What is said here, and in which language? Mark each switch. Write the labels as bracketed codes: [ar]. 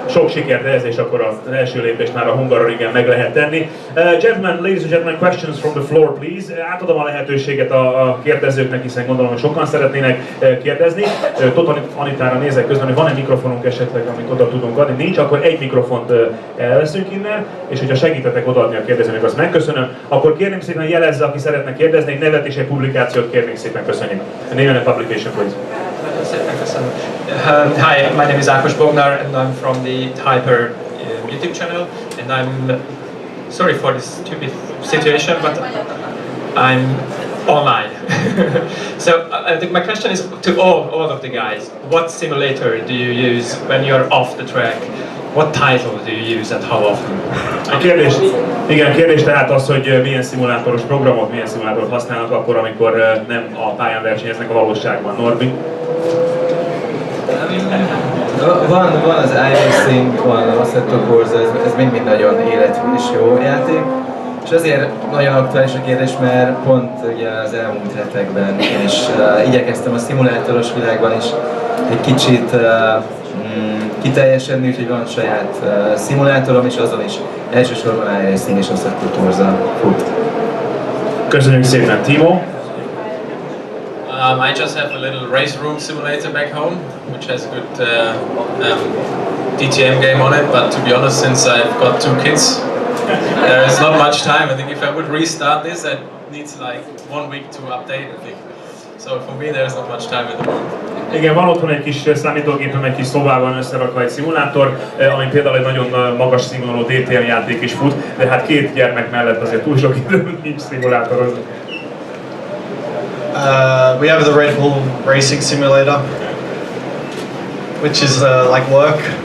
[hu] Sok sikert ehhez, és akkor az első lépést már a Hungaroringen meg lehet tenni. [en] Gentlemen, ladies and gentlemen, questions from the floor, please. [hu] Átadom a lehetőséget a kérdezőknek, hiszen gondolom, hogy sokan szeretnének kérdezni. Tóth Anitára nézek közben, hogy van egy mikrofonunk esetleg, amit oda tudunk adni. Nincs, akkor egy mikrofont elveszünk innen, és hogyha segítetek odaadni a kérdezőnek, azt megköszönöm. Akkor kérném szépen jelezze, aki szeretne kérdezni, egy nevet és egy publikációt kérnénk szépen, köszönjük. [en] A name and a publication, please. Hi, my name is Ákos Bognár and I'm from the Hyper YouTube channel, and I'm sorry for this stupid situation, but I'm online. So I think my question is to all of the guys, what simulator do you use when you're off the track? what title do you use and how often? [hu] A kérdés tehát az, hogy milyen szimulátoros programot, milyen szimulátort használnak akkor, amikor nem a pályán versenyeznek a valóságban. Norbi? Van az iRacing, van a Assetto Corsa, ez mind nagyon életű és jó játék. És azért nagyon aktuális a kérdés, mert pont ugye az elmúlt hetekben én is igyekeztem a szimulátoros világban is egy kicsit kiteljesedni, úgyhogy van saját szimulátorom, és azon is elsősorban iRacing és Assetto Corsa fut. Köszönjük szépen, Timo! [en] I just have a little race room simulator back home, which has a good DTM game on it, but to be honest, since I've got 2 kids, there is not much time. I think if I would restart this, it needs like 1 week to update, I think. So for me, there's not much time at the moment. [hu] Igen, van otthon egy kis számítógépem, egy kis szobában összerakva egy szimulátor, ami például egy nagyon magas színvonalú DTM játék is fut, de hát 2 gyermek mellett azért túl sok időm nincs szimulátorozni. [en] We have the Red Bull Racing Simulator, which is like work.